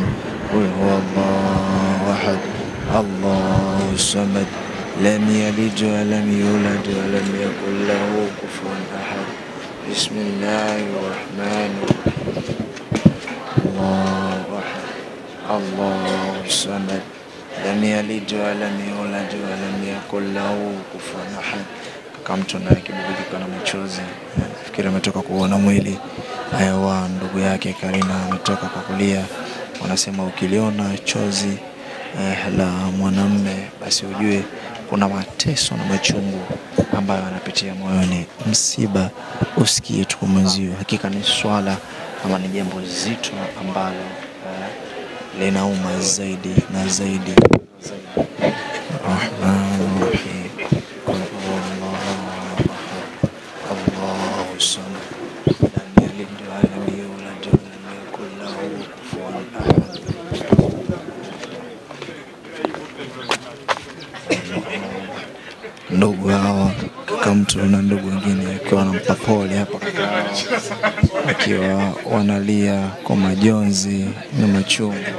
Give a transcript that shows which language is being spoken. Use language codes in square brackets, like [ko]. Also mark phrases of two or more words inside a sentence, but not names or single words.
[ar] قل هو الله أحد الله الصمد لم يلد ولم يولد ولم يكن له كفوا أحد. بسم الله الرحمن الرحيم. الله أحد الله الصمد لم يلد ولم يولد ولم يكن له كفوا أحد. [sw] Kama mtu anayekibubujika na machozi, fikiri ametoka kuona mwili wa ndugu yake Karina, ametoka kwa kulia. Wanasema ukiliona chozi la mwanamume basi ujue kuna mateso na machungu ambayo anapitia moyoni. Msiba usikie tu mwenzio, hakika ni swala ama ni jambo zito ambalo linauma zaidi na zaidi. [ar] رحمن رحيم. الله صمد لم يلد ولم يولد ولم يكن له كفوا أحد. [sw] Ndugu hawa kaka mtu na ndugu wengine akiwa wanampa pole hapa akiwa wanalia kwa majonzi na machungu.